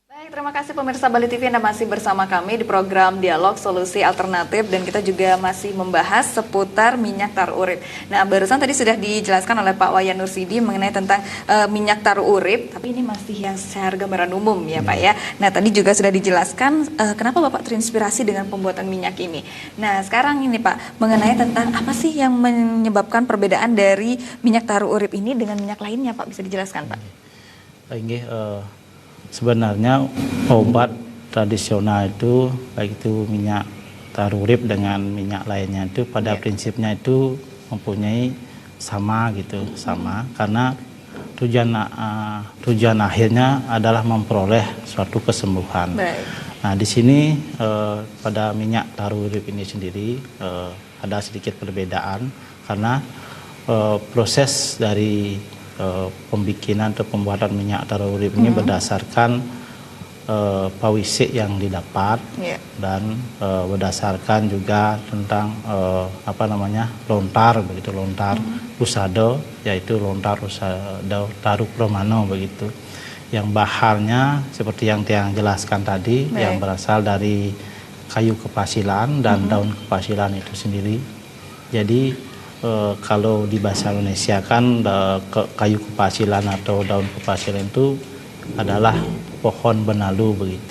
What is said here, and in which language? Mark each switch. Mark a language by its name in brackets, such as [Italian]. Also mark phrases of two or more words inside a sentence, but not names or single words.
[Indonesian] Terima kasih pemirsa Bali TV, Anda masih bersama kami di program Dialog Solusi Alternatif dan kita juga masih membahas seputar minyak taru urip. Nah, barusan tadi sudah dijelaskan oleh Pak Wayan Nursidi mengenai tentang minyak taru urip, tapi ini masih yang secara gambaran umum ya Pak ya. Nah, tadi juga sudah dijelaskan kenapa Bapak terinspirasi dengan pembuatan minyak ini. Nah, sekarang ini Pak, mengenai tentang apa sih yang menyebabkan perbedaan dari minyak taru urip ini dengan minyak lainnya Pak, bisa dijelaskan Pak? Ini sebenarnya obat tradisional itu, baik itu minyak taru urip dengan minyak lainnya itu pada prinsipnya itu mempunyai sama gitu, sama karena tujuan akhirnya adalah memperoleh suatu kesembuhan. Baik. Nah, di sini pada minyak taru urip ini sendiri ada sedikit perbedaan karena proses dari pembikinan atau pembuatan minyak taru urip ini berdasarkan pawisik yang didapat dan berdasarkan juga tentang lontar begitu, lontar usado, yaitu lontar usado taru pramana begitu, yang bahannya seperti yang Tiang jelaskan tadi, yang berasal dari kayu kepasilan dan daun kepasilan itu sendiri. Jadi kalau di bahasa Indonesia kan kayu kepasilan atau daun kepasilan itu adalah pohon benalu begitu.